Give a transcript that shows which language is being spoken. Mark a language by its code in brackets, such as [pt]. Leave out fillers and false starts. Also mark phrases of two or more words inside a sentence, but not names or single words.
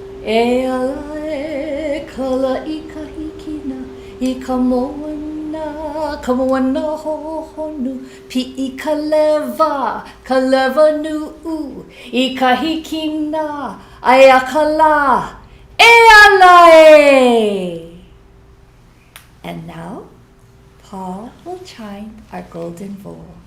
[haw] E ala e kala I ka hikina I ka moana hohonu Pi I ka leva nu'u I ka hikina ai a ka la E ala e! [en] And now, Paul will chime our golden bowl.